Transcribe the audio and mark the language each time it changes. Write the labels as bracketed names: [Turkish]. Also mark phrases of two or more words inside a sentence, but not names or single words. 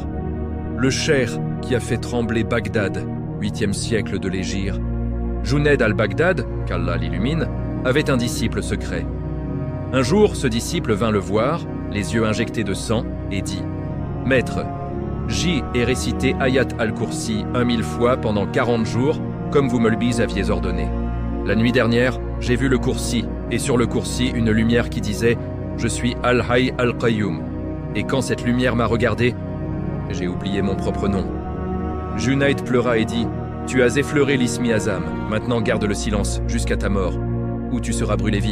[French] Le cheikh qui a fait trembler Bagdad, 8e siècle de l'Hégire, Junayd al-Baghdad, qu'Allah l'illumine, avait un disciple secret. Un jour, ce disciple vint le voir, les yeux injectés de sang, et dit « Maître, j'y ai récité Ayat al-Kursi 1000 fois pendant 40 jours, comme vous me le aviez ordonné. La nuit dernière, j'ai vu le Kursi, et sur le Kursi, une lumière qui disait « Je suis Al-Hayy al-Qayyum ». Et quand cette lumière m'a regardé, j'ai oublié mon propre nom. Junayd pleura et dit « Tu as effleuré l'Ismi Azam, maintenant garde le silence jusqu'à ta mort, ou tu seras brûlé vif.